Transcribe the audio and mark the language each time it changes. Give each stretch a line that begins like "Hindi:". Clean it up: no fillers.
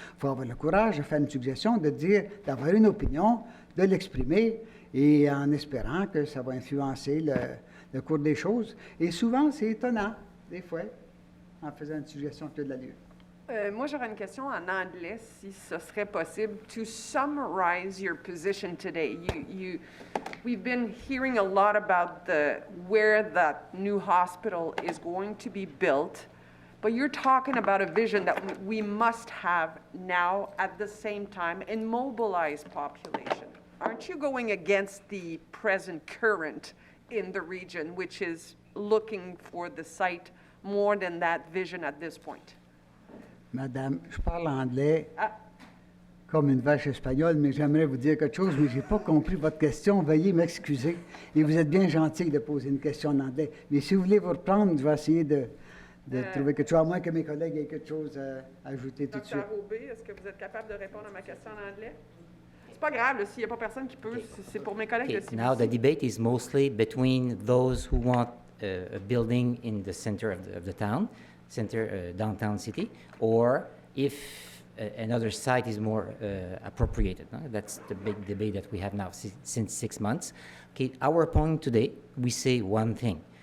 French: Il faut avoir le courage de faire une suggestion, d'avoir une opinion, de l'exprimer, et en espérant que ça va influencer le cours des choses. Et souvent, c'est étonnant, des fois, en faisant une suggestion qui a de l'allure. Moi, j'aurais une question en anglais, si ce serait possible.
English: To summarize your position today, we've been hearing a lot about where that new hospital is going to be built, but you're talking about a vision that we must have now at the same time and mobilize population. Aren't you going against the present current in the region, which is looking for the site more than that vision at this point?
French: Madame, je parle anglais comme une vache espagnole, mais j'aimerais vous dire quelque chose, mais je n'ai pas compris votre question. Veuillez m'excuser. Et vous êtes bien gentil de poser une question en anglais. Mais si vous voulez vous reprendre, je vais essayer de trouver quelque chose, à moins que mes collègues aient quelque chose à ajouter tout de suite. Dr. Aubé, est-ce que vous êtes capable de répondre à ma question en anglais? C'est pas grave, s'il n'y a pas personne qui peut, c'est pour mes collègues.
English: Okay. Now the debate is mostly between those who want a building in the center of the town, downtown city, or if another site is more appropriated. That's the big debate that we have now since 6 months. Okay, our point today, we say one thing.